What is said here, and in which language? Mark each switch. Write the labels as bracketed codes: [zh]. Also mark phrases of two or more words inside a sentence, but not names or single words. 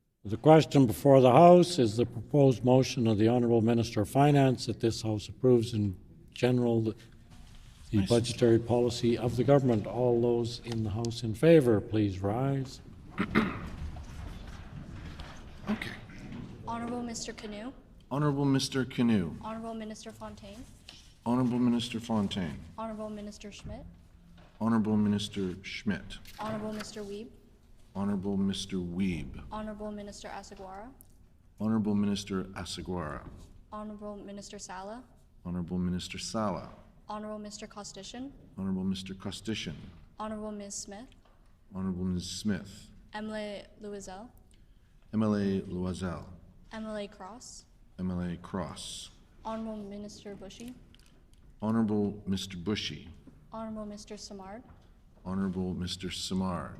[en] The question before the House is the proposed motion of the Honourable Minister of Finance that this House approves in general the budgetary policy of the government. All those in the House in favour, please rise. Okay. Honourable Mr. Canoe. Honourable Mr. Canoe. Honourable Minister Fontaine. Honourable Minister Fontaine. Honourable Minister Schmidt. Honourable Minister Schmidt. Honourable Mr. Wiebe. Honourable Mr. Wiebe. Honourable Minister Asagwara. Honourable Minister Asagwara. Honourable Minister Sala. Honourable Minister Sala. Honourable Mr. Costishan. Honourable Mr. Costishan. Honourable Ms. Smith. Honourable Ms. Smith. MLA Louisel. MLA Loisel. MLA Cross. MLA Cross. Honourable Minister Bushy. Honourable Mr. Bushy. Honourable Mr. Samard. Honourable Mr. Samard.